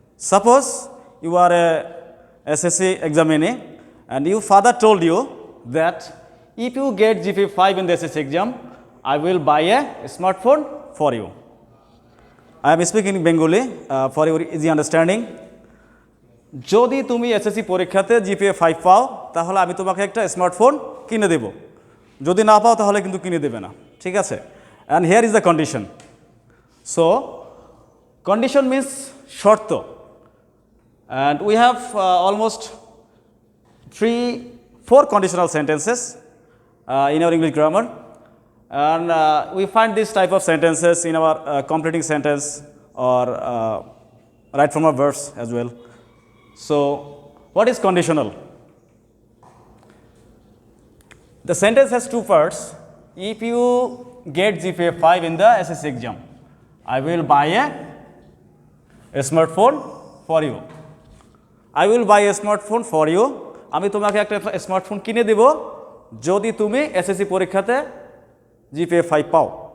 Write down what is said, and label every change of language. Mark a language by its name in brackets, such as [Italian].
[English] Suppose you are a SSC examinee and your father told you that if you get GPA 5 in the SSC exam, I will buy a smartphone for you. I am speaking in Bengali for your easy understanding. [Bangla] যদি তুমি SSC পরীক্ষাতে GPA 5 পাও তাহলে আমি তোমাকে একটা smartphone কিনে দেব, যদি না পাও তাহলে কিন্তু কিনে দেবে না, ঠিক আছে? [English] And here is the condition. So condition means শর্ত, and we have almost 3-4 conditional sentences in our English grammar, and we find this type of sentences in our completing sentence or right from our verbs as well. So, what is conditional? The sentence has two parts. If you get GPA 5 in the SSC exam, I will buy a smartphone for you. I will buy a smartphone for you. [Bangla] আমি তোমাকে একটা smartphone কিনে দেব যদি তুমি SSC পরীক্ষাতে GPA 5 পাও.